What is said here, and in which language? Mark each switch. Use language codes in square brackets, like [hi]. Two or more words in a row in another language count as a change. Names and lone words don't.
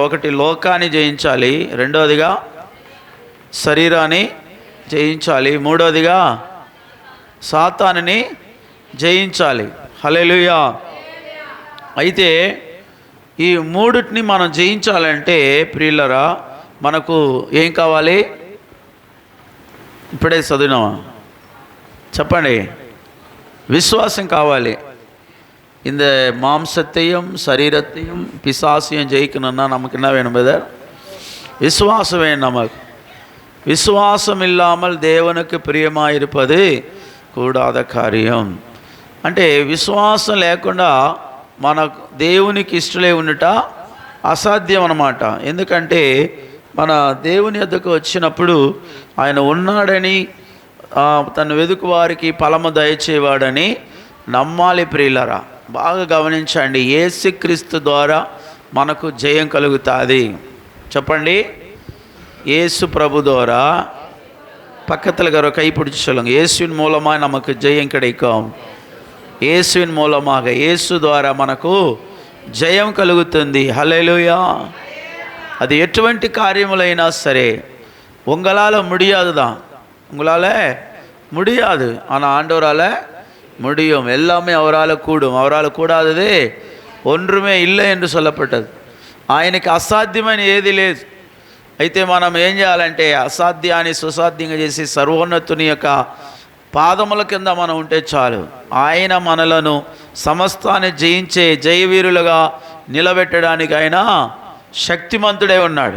[te] 1 లోకాన్ని జయించాలి, 2వదిగా శరీరాన్ని జయించాలి, 3వదిగా సాతానుని జయించాలి. హల్లెలూయా. అయితే ఈ 3టిని మనం జయించాలంటే ప్రియులరా మనకు ఏం కావాలి? ఇప్పుడే చదివినామా? చెప్పండి. విశ్వాసం కావాలి. [ta] இந்த மாம்சத்தையும் சரீரத்தையும் பிசாசையும் ஜெயிக்கணும்னா நமக்கு என்ன வேணும்? விசுவாசம் வேணும். நமக்கு விசுவாசம் இல்லாமல் தேவனுக்கு பிரியமாக இருப்பது கூடாத காரியம். [te] అంటే విశ్వాసం లేకుండా మన దేవునికి ఇష్టలే ఉండట అసాధ్యం అన్నమాట. ఎందుకంటే మన దేవుని యొద్దకు వచ్చినప్పుడు ఆయన ఉన్నాడని, తను వెదుకు వారికి ఫలము దయచేవాడని నమ్మాలి ప్రియులరా. బాగా గమనించండి, యేసుక్రీస్తు ద్వారా మనకు జయం కలుగుతుంది. చెప్పండి, యేసు ప్రభు ద్వారా [ta] பக்கத்தில் இருக்கிற கைப்பிடிச்சு சொல்லுங்க, இயேசுவின் மூலமாக நமக்கு ஜெயம் கிடைக்கும். இயேசுவின் மூலமாக, [te] యేసు ద్వారా మనకు జయం కలుగుతుంది. [ta] హల్లెలూయా. அது [te] ఎటువంటి కార్యములైనా సరే [ta] உங்களால் முடியாது தான், உங்களால் முடியாது, ஆனால் ஆண்டவரால் முடியும். எல்லாமே அவரால் கூடும். அவரால் கூடாதது ஒன்றுமே இல்லை என்று சொல்லப்பட்டது. [te] ఆయనకి అసాధ్యమైన ఏది లేదు. అయితే మనం ఏం చేయాలంటే అసాధ్యాన్ని సుసాధ్యంగా చేసి సర్వోన్నతుని యొక్క పాదముల కింద మనం ఉంటే చాలు. ఆయన మనలను సమస్తాన్ని జయించే జయవీరులుగా నిలబెట్టడానికి ఆయన శక్తిమంతుడే ఉన్నాడు.